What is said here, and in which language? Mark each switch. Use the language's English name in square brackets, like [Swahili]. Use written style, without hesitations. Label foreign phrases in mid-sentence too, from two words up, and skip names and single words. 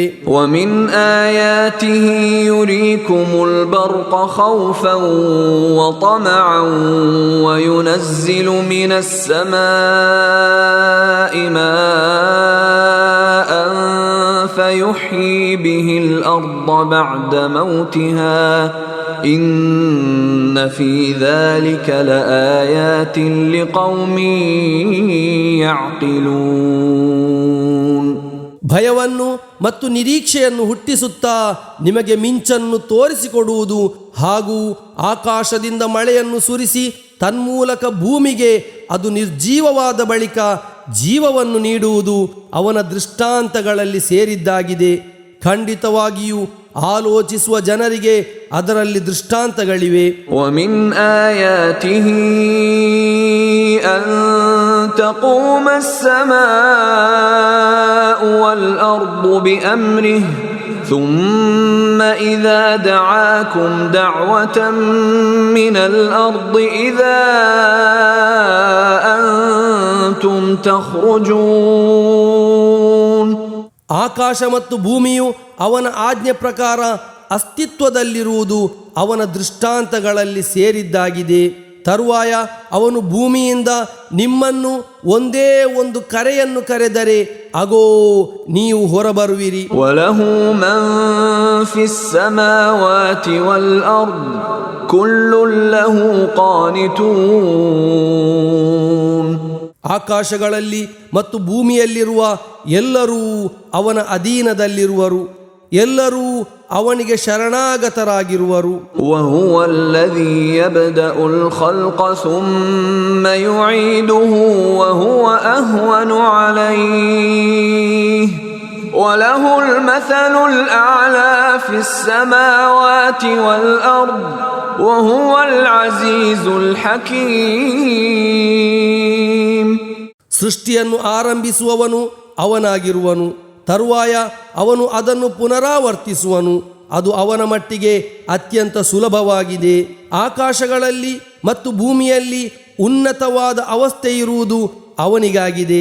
[Arabic] وَمِنْ آيَاتِهِ يُرِيكُمُ الْبَرْقَ خَوْفًا وَطَمَعًا وَيُنَزِّلُ مِنَ السَّمَاءِ مَاءً فَيُحْيِي بِهِ الْأَرْضَ بَعْدَ مَوْتِهَا إِنَّ فِي ذَلِكَ لَآيَاتٍ لِقَوْمٍ يَعْقِلُونَ. [Kannada] ಭಯವನ್ನು ಮತ್ತು ನಿರೀಕ್ಷೆಯನ್ನು ಹುಟ್ಟಿಸುತ್ತಾ ನಿಮಗೆ ಮಿಂಚನ್ನು ತೋರಿಸಿಕೊಡುವುದು ಹಾಗೂ ಆಕಾಶದಿಂದ ಮಳೆಯನ್ನು ಸುರಿಸಿ ತನ್ಮೂಲಕ ಭೂಮಿಗೆ ಅದು ನಿರ್ಜೀವವಾದ ಬಳಿಕ ಜೀವವನ್ನು ನೀಡುವುದು ಅವನ ದೃಷ್ಟಾಂತಗಳಲ್ಲಿ ಸೇರಿದ್ದಾಗಿದೆ. ಖಂಡಿತವಾಗಿಯೂ ಆಲೋಚಿಸುವ ಜನರಿಗೆ ಅದರಲ್ಲಿ ದೃಷ್ಟಾಂತಗಳಿವೆ. [Arabic] وَمِنْ آيَاتِهِ أَن تَقُومَ السَّمَاءُ وَالْأَرْضُ بِأَمْرِهِ ثُمَّ إِذَا دَعَاكُمْ دَعْوَةً مِّنَ الْأَرْضِ إِذَا أَنْتُمْ تَخْرُجُونَ. [Kannada] ಆಕಾಶ ಮತ್ತು ಭೂಮಿಯು ಅವನ ಆಜ್ಞೆ ಪ್ರಕಾರ ಅಸ್ತಿತ್ವದಲ್ಲಿರುವುದು ಅವನ ದೃಷ್ಟಾಂತಗಳಲ್ಲಿ ಸೇರಿದ್ದಾಗಿದೆ. ತರುವಾಯ ಅವನು ಭೂಮಿಯಿಂದ ನಿಮ್ಮನ್ನು ಒಂದೇ ಒಂದು ಕರೆಯನ್ನು ಕರೆದರೆ ಅಗೋ ನೀವು ಹೊರಬರುವಿರಿ. [Arabic] وَلَهُ مَنْ فِي السَّمَاوَاتِ وَالْأَرْضِ كُلٌّ لَهُ قَانِتُونَ. [Kannada] ಆಕಾಶಗಳಲ್ಲಿ ಮತ್ತು ಭೂಮಿಯಲ್ಲಿರುವ ಎಲ್ಲರೂ ಅವನ ಅಧೀನದಲ್ಲಿರುವರು, ಎಲ್ಲರೂ ಅವನಿಗೆ ಶರಣಾಗತರಾಗಿರುವರು. [Arabic] وَهُوَ الَّذِي يَبْدَأُ الْخَلْقَ ثُمَّ يُعِيدُهُ وَهُوَ أَهْوَنُ عَلَيْهِ وَلَهُ الْمَثَلُ الْأَعْلَى فِي السَّمَاوَاتِ وَالْأَرْضِ وَهُوَ الْعَزِيزُ الْحَكِيمُ. [Kannada] ಸೃಷ್ಟಿಯನ್ನು ಆರಂಭಿಸುವವನು ಅವನಾಗಿರುವನು, ತರುವಾಯ ಅವನು ಅದನ್ನು ಪುನರಾವರ್ತಿಸುವನು. ಅದು ಅವನ ಮಟ್ಟಿಗೆ ಅತ್ಯಂತ ಸುಲಭವಾಗಿದೆ. ಆಕಾಶಗಳಲ್ಲಿ ಮತ್ತು ಭೂಮಿಯಲ್ಲಿ ಉನ್ನತವಾದ ಅವಸ್ಥೆ ಇರುವುದು ಅವನಿಗಾಗಿದೆ.